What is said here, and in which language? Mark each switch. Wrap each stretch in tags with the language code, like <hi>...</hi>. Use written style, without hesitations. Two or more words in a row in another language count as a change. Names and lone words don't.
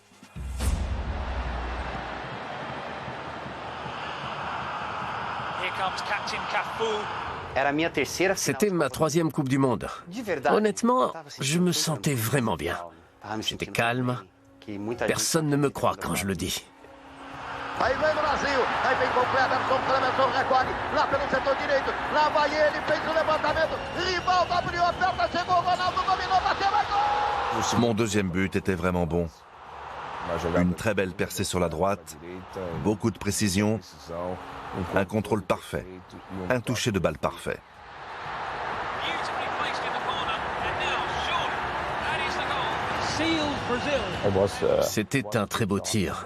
<fr>C'était ma 3e Coupe du Monde. Honnêtement, je me sentais vraiment bien. J'étais calme. Personne ne me croit quand je le dis.</fr> <pt>Aí vem Brasil, aí vem com Kleberson, Kleberson recolhe, lá pelo setor direito, lá vai ele, fez o levantamento, Rivaldo abriu a perna, chegou Ronaldo, dominou, bateu, é gol!</pt> <fr>Mon deuxième but était vraiment bon. Une très belle percée sur la droite, beaucoup de précision, un contrôle parfait, un toucher de balle parfait. C'était un très beau tir.</fr>